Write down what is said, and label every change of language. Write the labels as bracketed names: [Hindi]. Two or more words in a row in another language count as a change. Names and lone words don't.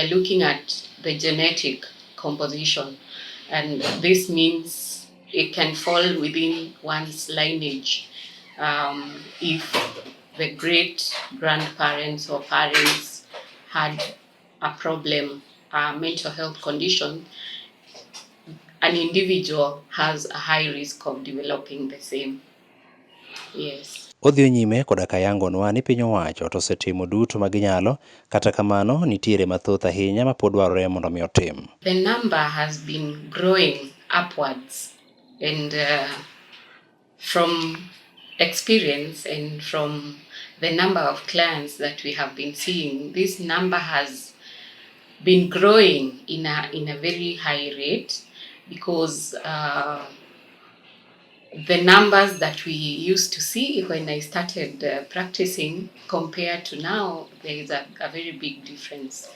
[English] looking at the genetic composition, and this means it can fall within one's lineage if the great grandparents or parents had a problem, a mental health condition, an individual has a high risk of developing the same. Yes. [Luo (Kenya and Tanzania)] Odhi nyime koda ka yangonwa ni piny owacho to osetimo duto ma ginyalo, kata kamano nitiere mathoth ahinya ma pod dwarore mondo mi otim. [English] The number has been growing upwards, and from experience and from the number of clients that we have been seeing, this number has been growing in a very high rate, because the numbers that we used to see when I started practicing compared to now, there is a very big difference.